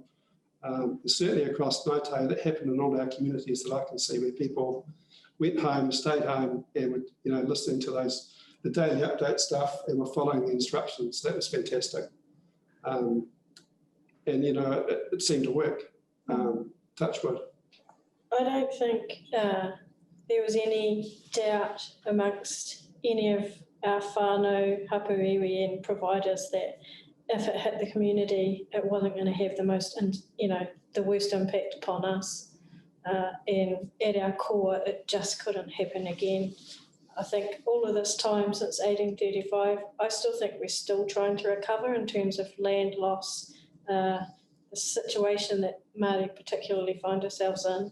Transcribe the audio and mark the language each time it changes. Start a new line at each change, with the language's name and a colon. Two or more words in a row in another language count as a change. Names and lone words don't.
English: Certainly across Ngāi that happened in all our communities that I can see, where people went home, stayed home, and were listening to the daily update stuff, and were following the instructions. That was fantastic. And it seemed to work. Touch wood. I don't think there was any doubt amongst any of our
Māori: whānau, hapu iwi
English: and providers that if it hit the community, it wasn't going to have the most, the worst impact upon us. And at our core, it just couldn't happen again. I think all of this time since 1835, I still think we're still trying to recover in terms of land loss, the situation that Māori particularly find ourselves in.